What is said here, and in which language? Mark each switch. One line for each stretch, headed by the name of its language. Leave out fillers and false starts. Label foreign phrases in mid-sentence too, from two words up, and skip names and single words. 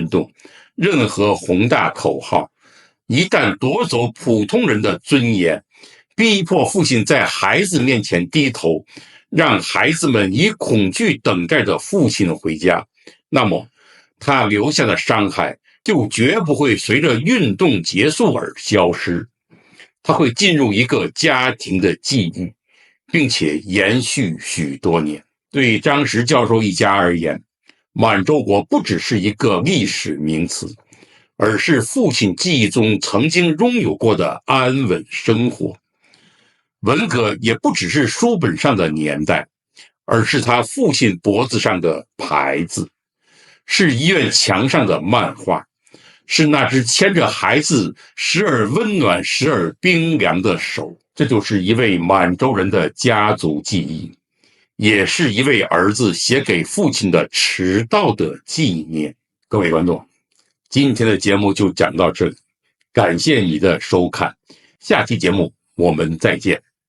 Chinese: 動，任何宏大口號，一旦奪走普通人的尊嚴，逼迫父親在孩子面前低頭，讓孩子們以恐懼等待着父親回家，那麼他留下的傷害就絕不會隨着運動結束而消失，他會進入一個家庭的記憶，並且延續許多年。對張石教授一家而言，滿洲國不只是一個歷史名詞，而是父親記憶中曾經擁有過的安穩生活。文革也不只是書本上的年代，而是他父親脖子上的牌子，是醫院牆上的漫畫，是那只牽着孩子時而溫暖時而冰涼的手。這就是一位滿洲人的家族記憶，也是一位兒子寫給父親的遲到的紀念。各位觀眾，今天的節目就講到這裡，感謝你的收看，下期節目我們再見。